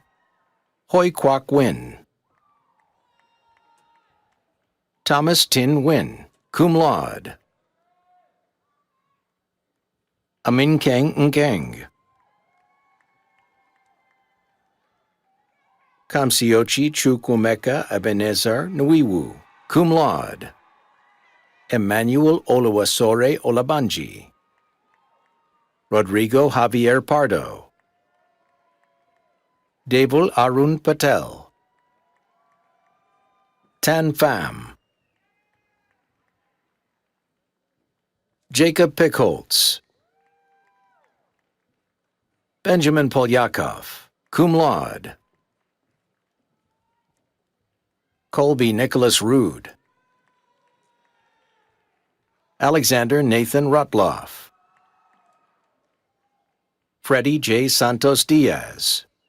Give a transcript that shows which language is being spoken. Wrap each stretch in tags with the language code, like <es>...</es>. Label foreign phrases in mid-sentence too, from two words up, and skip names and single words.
<en>Hoi Kwok Win. Thomas Tin Win,</en> <la>cum laude.</la> <en>Amin Kang Nkeng. Kamsiochi Chukwumeka Ebenezer Nwiwu,</en> <la>cum laude.</la> <en>Emmanuel Oluwasore Olabanji. Rodrigo Javier Pardo. Devul Arun Patel. Tan Pham. Jacob Pickholtz. Benjamin Polyakov,</en> <la>cum laude.</la> <en>Colby Nicholas Rood. Alexander Nathan Rutloff. Freddie J. Santos Diaz.</en>